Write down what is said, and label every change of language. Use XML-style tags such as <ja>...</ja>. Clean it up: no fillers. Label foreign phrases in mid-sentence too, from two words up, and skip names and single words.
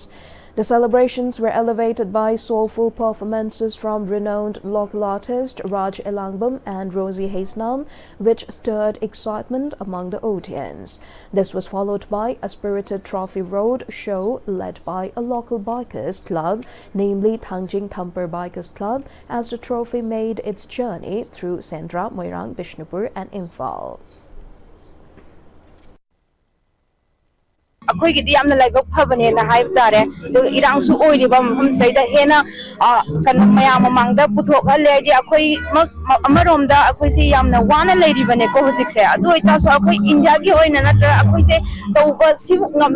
<en>The celebrations were elevated by soulful performances from renowned local artist Raj Elangbam and Rosie Haisnam, which stirred excitement among the audience. This was followed by a spirited trophy road show led by a local bikers club, namely Thangjing Thamper Bikers Club, as the trophy made its journey through Sendra, Moirang, Bishnupur, and Infal.</en> <mni>ꯑꯩꯈꯣꯏꯒꯤꯗꯤ ꯌꯥꯝꯅ ꯂꯥꯏꯕꯛ ꯐꯕꯅꯦꯅ ꯍꯥꯏꯕ ꯇꯥꯔꯦ ꯑꯗꯨꯒ ꯏꯔꯥꯡꯁꯨ ꯑꯣꯏꯔꯤꯕ ꯃꯐꯝꯁꯤꯗ ꯍꯦꯟꯅ ꯀꯩꯅꯣ ꯃꯌꯥꯝ ꯃꯃꯥꯡꯗ ꯄꯨꯊꯣꯛꯍꯜꯂꯦ ꯍꯥꯏꯗꯤ ꯑꯩꯈꯣꯏꯃꯛ ꯑꯃꯔꯣꯝꯗ ꯑꯩꯈꯣꯏꯁꯦ ꯌꯥꯝꯅ ꯋꯥꯅ ꯂꯩꯔꯤꯕꯅꯦꯀꯣ ꯍꯧꯖꯤꯛꯁꯦ ꯑꯗꯨ ꯑꯣꯏꯇꯥꯔꯁꯨ ꯑꯩꯈꯣꯏ ꯏꯟꯗꯤꯌꯥꯒꯤ ꯑꯣꯏꯅ ꯅꯠꯇ꯭ꯔꯒ ꯑꯩꯈꯣꯏꯁꯦ ꯇꯧꯕ ꯁꯤꯕꯨ ꯉꯝꯃꯤ</mni>